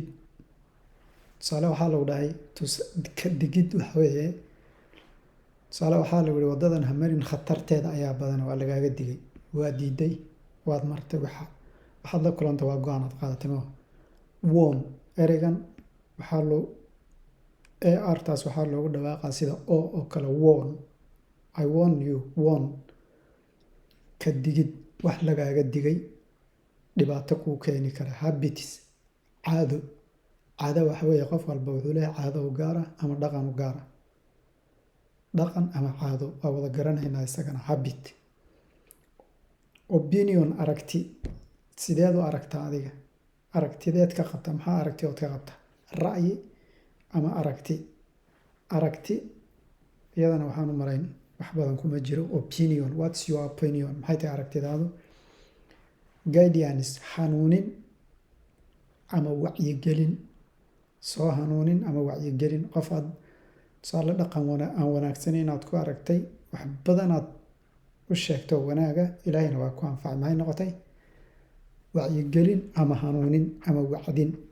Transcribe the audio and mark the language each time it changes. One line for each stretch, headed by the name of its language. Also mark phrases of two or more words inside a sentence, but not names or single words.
Somali: Tusaale waxaa lagu dhahay ka digid waxa weeye tusaale waxaa lagu yihi wadadan ha marin khatarteeda ayaa badan, waa lagaaga digay, waa diiday, waad martay, waxaad la kulantay waa go-aan aad qaadatay ma warn ereygan taas waxaa loogu dhawaaqaa sida oo kale
English: warn, I warn you, warn
Somali: ka digid wax lagaaga digay dhibaato kuu keeni kara. Habits caado waxa weeye qof walba wuxuu leeyahay caado u gaar ah ama dhaqan u gaar ah, dhaqan ama caado waa wada garanaynaa isagana.
English: Habit, opinion
Somali: aragti, sideed u aragtaa adiga, aragtideed ka qabta, maxaa aragti ood ka qabta, ra'yi ama aragti iyadana waxaan u malayn wax badan kuma jiro.
English: Opinion, what's your opinion,
Somali: maxay tahay aragtidaadu. Guidance hanuunin ama wacyigelin, soo hanuunin ama wacyigelin, qof aad tusaale dhaqan aan wanaagsaneyn inaad ku aragtay, wax badanaad u sheegto wanaaga, ilaahayna waa ku anfacay, maxay noqotay wacyigelin ama hanuunin ama wacdin.